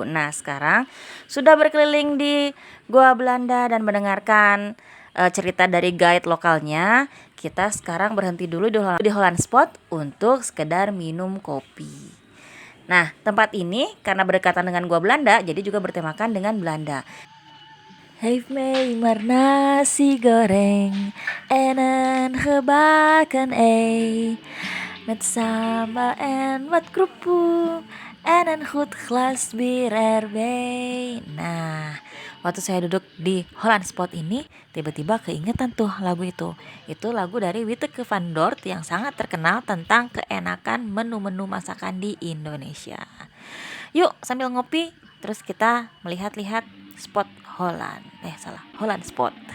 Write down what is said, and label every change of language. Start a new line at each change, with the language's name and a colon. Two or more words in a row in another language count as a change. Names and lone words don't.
Indonesian: Nah, sekarang sudah berkeliling di Gua Belanda dan mendengarkan cerita dari guide lokalnya, kita sekarang berhenti dulu di Holland Spot untuk sekedar minum kopi. Nah, tempat ini karena berdekatan dengan Gua Belanda, jadi juga bertemakan dengan Belanda.
Dutch: Heeft mee maar nasi goreng en een gebakken ei met sambal en wat kerupuk en een goed glas bier erbij.
Indonesian: Nah, waktu saya duduk di Holland Spot ini, tiba-tiba keingetan tuh lagu itu. Itu lagu dari Witeke van Dort yang sangat terkenal tentang keenakan menu-menu masakan di Indonesia. Yuk sambil ngopi, terus kita melihat-lihat spot Holland Spot.